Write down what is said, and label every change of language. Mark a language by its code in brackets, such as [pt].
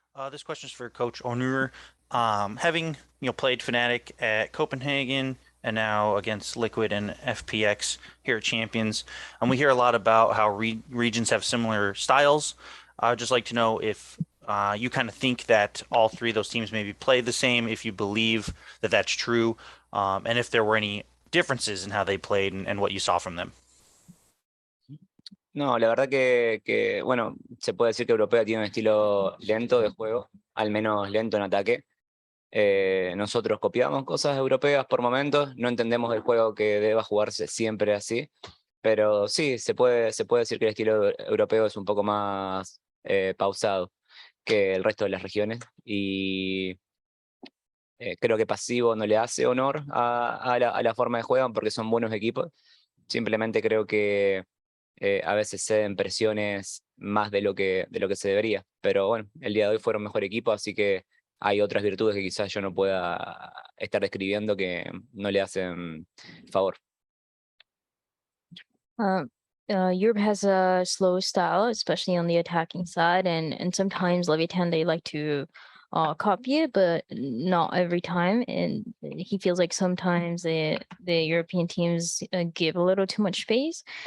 [en] This question is for Coach Onur. Having played Fnatic at Copenhagen and now against Liquid and FPX here at Champions, and we hear a lot about how regions have similar styles. I'd just like to know if you kind of think that all three of those teams maybe play the same, if you believe that that's true, and if there were any differences in how they played and what you saw from them. [es] No, la verdad que, bueno, se puede decir que Europea tiene un estilo lento de juego, al menos lento en ataque. Nosotros copiamos cosas europeas por momentos, no entendemos el juego que deba jugarse siempre así, pero sí, se puede decir que el estilo europeo es un poco más pausado que el resto de las regiones y creo que pasivo no le hace honor a la forma de juego porque son buenos equipos. Simplemente creo que a veces ceden presiones más de lo que se debería. Pero bueno, el día de hoy fueron mejor equipo, así que hay otras virtudes que quizás yo no pueda estar describiendo que no le hacen favor. [en] Europe has a slow style, especially on the attacking side, and sometimes Leviatan, they like to copy it, but not every time. And he feels like sometimes the European teams give a little too much space.